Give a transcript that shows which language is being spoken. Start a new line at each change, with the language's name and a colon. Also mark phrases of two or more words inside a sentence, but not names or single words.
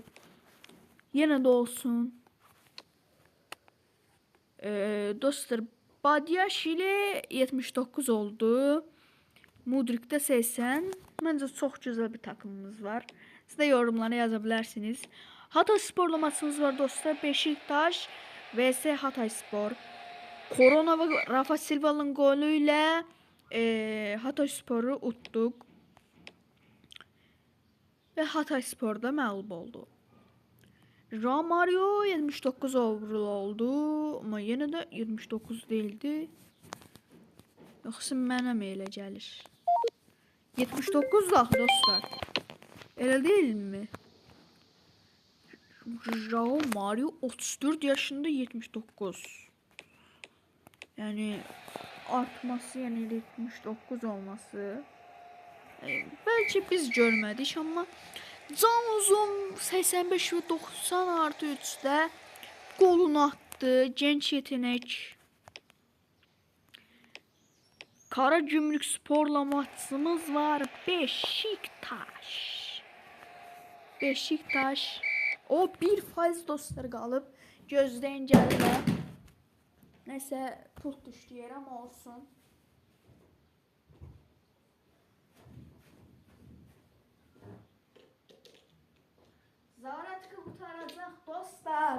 Azerbaijani: Yenə də olsun. Dostlar, Badiyaş ilə 79 oldu. Mudrikdə 80. Məncə çox gözəl bir takımımız var. Siz də yorumlara yaza bilərsiniz. Hatay Sporla maçımız var dostlar. Beşiktaş vs Hatay Spor. Korona və Rafa Silva'nın golü ilə Hatay Sporu utduq. Və Hatay Spor'da məğlub oldu. Romario 79 overall oldu. Amma yenə də 29 değildi. Yoxsa mənə mi elə gəlir? 79 da dostlar. Elə deyilmi? Romario 34 yaşında 79. Yəni artması, yəni 79 olması. Bəlkə biz görmədik, amma Can Uzun 85 və 90 artı 3'də
Turkish: golunu attı. Genç yetenek.
Azerbaijani: Karagümrük Sporla maçımız var. Beşiktaş. Beşiktaş. O 1% dostlar qalıb. Gözləyin gəlirlər. Nəsə pult düşdü yerə, amma olsun. Zarat qurtaracaq dostlar.